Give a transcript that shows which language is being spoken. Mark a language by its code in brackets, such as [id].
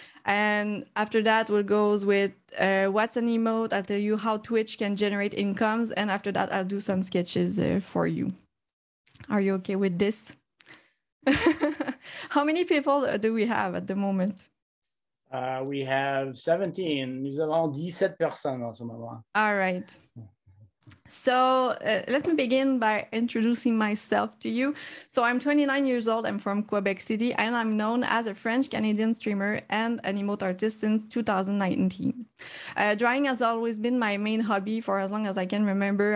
[en] And after that, we'll go with what's an emote. I'll tell you how Twitch can generate incomes. And after that, I'll do some sketches for you. Are you okay with this? How many people do we have at the moment? We have 17. [fr] Nous avons 17 personnes en ce moment. [en] All right. So let me begin by introducing myself to you. So I'm 29 years old. I'm from Quebec City, and I'm known as a French-Canadian streamer and an emote artist since 2019. Drawing has always been my main hobby for as long as I can remember.